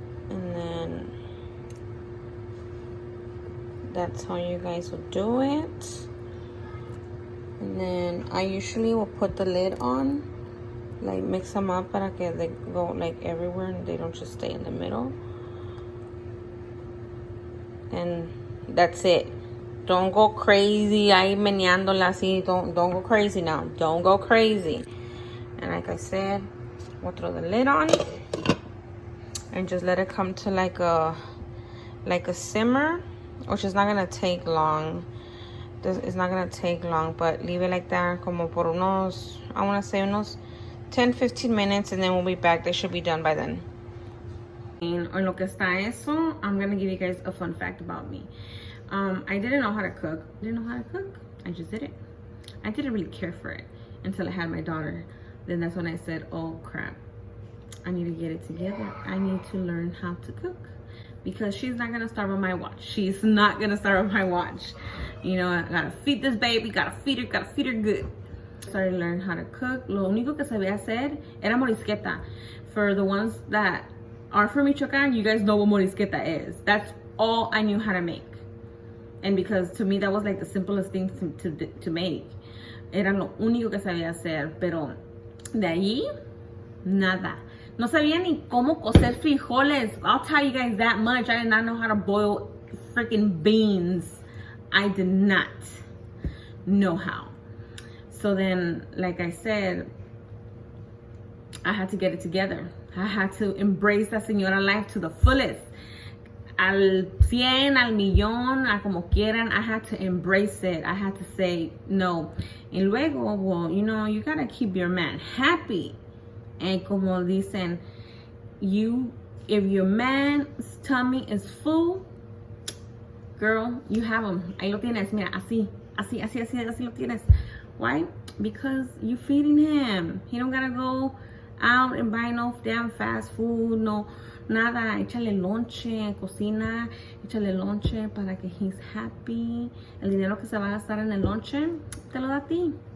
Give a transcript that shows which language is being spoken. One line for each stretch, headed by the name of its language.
English: And then that's how you guys will do it. And then I usually will put the lid on, like mix them up
Spanish: para que
English: they go like everywhere and they don't just stay in the middle. And that's it. Don't go crazy
Spanish: ahí meneándola así.
English: Don't go crazy now. Don't go crazy. And like I said, we'll throw the lid on and just let it come to like a simmer, which is not gonna take long. It's not gonna take long, but leave it like that
Spanish: como por unos,
English: I want to say
Spanish: unos 10-15
English: minutes, and then we'll be back. They should be done by then.
Spanish: En lo que está eso,
English: I'm gonna give you guys a fun fact about me. I didn't know how to cook. I just did it. I didn't really care for it until I had my daughter. Then that's when I said, oh crap, I need to get it together. I need to learn how to cook, because she's not gonna starve on my watch. She's not gonna starve on my watch. You know, I gotta feed this baby, gotta feed her good. Started to learn how to cook.
Spanish: Lo único que sabía hacer era morisqueta.
English: For the ones that are from Michoacán, you guys know what morisqueta is. That's all I knew how to make. And because to me that was like the simplest thing to make.
Spanish: Era lo único que sabía hacer. Pero de ahí, nada. No sabía ni cómo cocer frijoles.
English: I'll tell you guys that much. I did not know how to boil freaking beans. I did not know how. So then, like I said, I had to get it together. I had to embrace that señora life to the fullest.
Spanish: al 100, al millón, a como quieran.
English: I had to embrace it. I had to say no.
Spanish: Y luego,
English: well, you know, you gotta keep your man happy. And
Spanish: como dicen,
English: if your man's tummy is full, girl, you have him.
Spanish: Ahí lo tienes, mira, así lo tienes.
English: Why? Because you feeding him. He don't gotta go out and buy no damn fast food,
Spanish: no nada. Échale lonche, cocina, échale lonche para que
English: he's happy.
Spanish: El dinero que se va a gastar en el lonche, te lo da a ti.